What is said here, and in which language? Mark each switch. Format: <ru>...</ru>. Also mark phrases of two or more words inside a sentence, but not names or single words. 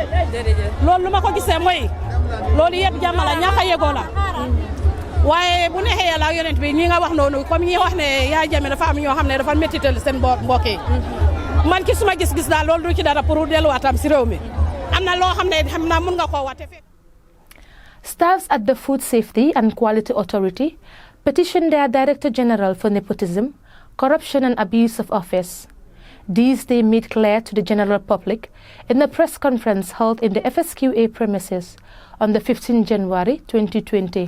<wo>loolu lu ma ko gisee mooy loolu yëpp jàmm la ñàkk a yegoo la waaye bu neexee yàlla ak yonent bi ñi nga wax noonu comme ñi wax ne Yaya Jammeh dafa am ñoo xam ne dafa méttital seen mbokk yi man ki suma gis-gis daal loolu du ci dara pour delluwaatam si réew mi am na loo xam ne xam naa mun nga koo wate fekk.</wo> <en>Staffs at the Food Safety and Quality Authority petitioned their Director General for nepotism, corruption and abuse of office. These they made clear to the general public in a press conference held in the FSQA premises on the 15th January 2020.</en>